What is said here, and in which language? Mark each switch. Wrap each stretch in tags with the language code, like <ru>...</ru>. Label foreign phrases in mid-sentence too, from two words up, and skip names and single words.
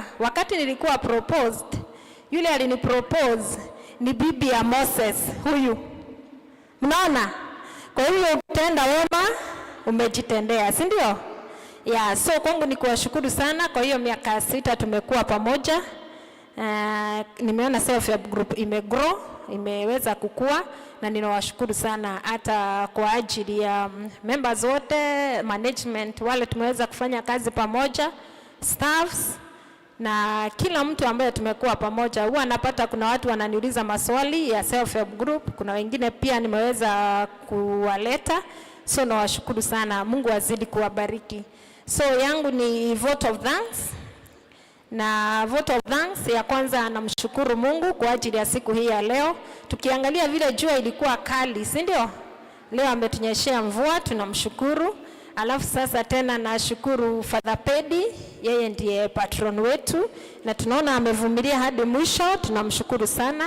<sw>Wakati nilikuwa proposed, yule alinipropose ni bibi ya Moses huyu. Mnaona? Kwa hiyo ukitenda wema umejitendea, si ndio?</sw> <en>Yeah, so</en> <sw>kwangu ni kuwashukuru sana kwa hiyo miaka 6 tumekuwa pamoja. Nimeona</sw> <en>self help group</en> <sw>imegrow, imeweza kukua, na ninawashukuru sana hata kwa ajili ya members wote, management wale tumeweza kufanya kazi pamoja, staffs na kila mtu ambaye tumekuwa pamoja. Huwa napata kuna watu wananiuliza maswali ya</sw> <en>self help group,</en> <sw>kuna wengine pia nimeweza kuwaleta. So nawashukuru sana, Mungu azidi kuwabariki. So yangu ni</sw> <en>vote of thanks.</en> <sw>Na</sw> <en>vote of thanks</en> <sw>ya kwanza, namshukuru Mungu kwa ajili ya siku hii ya leo. Tukiangalia vile jua ilikuwa kali, si ndio? Leo ametunyeshea mvua, tunamshukuru. Alafu sasa tena nashukuru Father Pedi, yeye ndiye patron wetu na tunaona amevumilia hadi mwisho, tunamshukuru sana.</sw>